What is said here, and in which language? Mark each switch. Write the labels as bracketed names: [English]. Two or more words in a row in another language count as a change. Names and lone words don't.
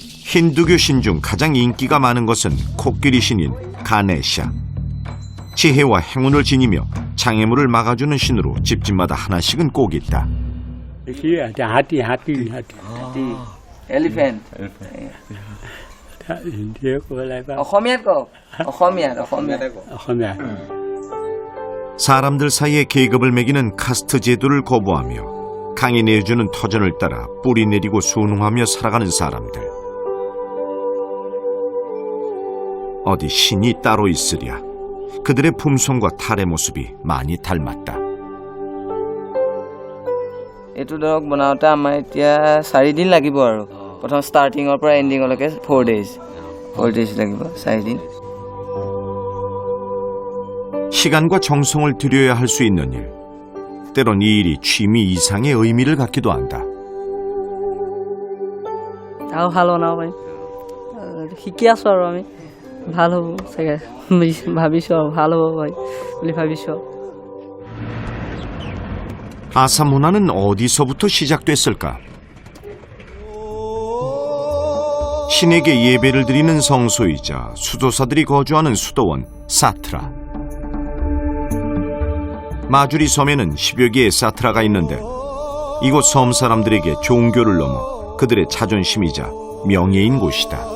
[Korean] 힌두교 신 중 가장 인기가 많은 것은 코끼리 신인 가네샤. 지혜와 행운을 지니며 장애물을 막아주는 신으로 집집마다 하나씩은 꼭 있다. [Assamese] হাতী এলিফেণ্ট হিন্দীয়ে ক'ব লাগিব অসমীয়াত কওক অসমীয়াত অসমীয়া [Korean] 사람들 사이에 계급을 매기는 카스트 제도를 거부하며 강이 내주는 터전을 따라 뿌리 내리고 순응하며 살아가는 사람들. 어디 신이 따로 있으랴. 그들의 품성과 탈의 모습이 많이 닮았다. [Assamese] এইটো ধৰক বনাওঁতে আমাৰ এতিয়া 4 দিন লাগিব আৰু প্ৰথম ষ্টাৰ্টিঙৰ পৰা এণ্ডিঙলৈকে 4 ডেইজ লাগিব 4 দিন [Korean] 시간과 정성을 들여야 할 수 있는 일. 때론 이 일이 취미 이상의 의미를 갖기도 한다. [Assamese] আৰু ভাল বনাব পাৰিম শিকি আছোঁ আৰু আমি ভাল হ'ব চাগে ভাবিছোঁ আৰু ভাল হ'ব পাৰি বুলি ভাবিছোঁ [Korean] 아사 문화는 어디서부터 시작됐을까? 신에게 예배를 드리는 성소이자 수도사들이 거주하는 수도원 사트라. 마주리 섬에는 10여 개의 사트라가 있는데 이곳 섬 사람들에게 종교를 넘어 그들의 자존심이자 명예인 곳이다.